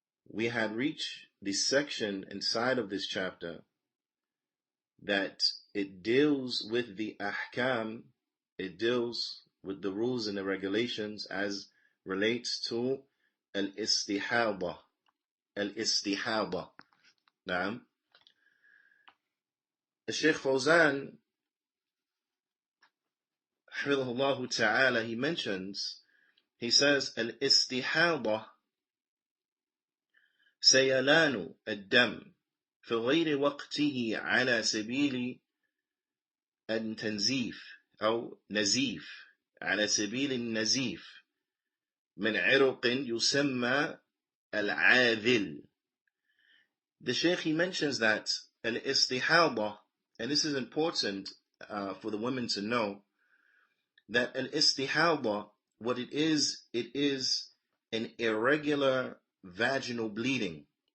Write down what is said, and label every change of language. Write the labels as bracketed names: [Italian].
[English] We had reached the section inside of this chapter that it deals with the ahkam, it deals with the rules and the regulations as relates to al-istihada. [Arabic] Al-istihada. Naam. [English] Shaykh Fawzan, Hafidhahullah Ta'ala, he mentions, he says, al-istihada [Arabic] سيلان الدم في غير وقته على سبيل التنزيف أو نزيف، على سبيل النزيف من عرق يسمى العاذل. [English] The Shaykh, he mentions that al-istihada, and this is important for the women to know, that al-istihada, what it is an irregular vaginal bleeding.